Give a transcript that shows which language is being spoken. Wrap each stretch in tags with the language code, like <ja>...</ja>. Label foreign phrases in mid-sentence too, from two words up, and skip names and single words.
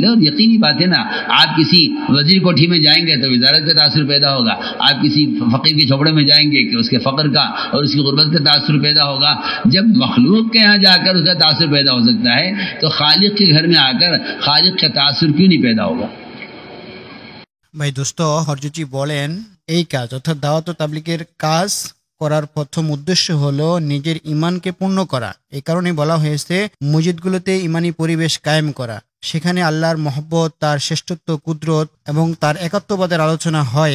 <ur>اور یقینی بات ہے نا، آپ کسی وزیر کوٹھی میں جائیں گے تو وزارت کا تاثر پیدا ہوگا، آپ کسی فقیر کے جھوپڑے میں جائیں گے کہ اس کے فقر کا اور اس کی غربت کا تاثر پیدا ہوگا. جب مخلوق کے یہاں جا کر اس کا تاثر پیدا ہو سکتا ہے تو خالق کے گھر میں آ کر خالق کا تاثر کیوں نہیں پیدا ہوگا؟</ur> <bn>ভাই দোস্ত, হরজুজি বলেন এই কাজ অর্থাৎ দাওয়াত ও তাবলীগের কাজ করার প্রথম উদ্দেশ্য হলো নিজের ঈমানকে পূর্ণ করা। এই কারণে বলা হয়েছে মসজিদগুলোতে ঈমানি পরিবেশ কায়েম করা, সেখানে আল্লাহর মহব্বত, তার শ্রেষ্ঠত্ব, কুদরত এবং তার একাত্মবাদের আলোচনা হয়।</bn>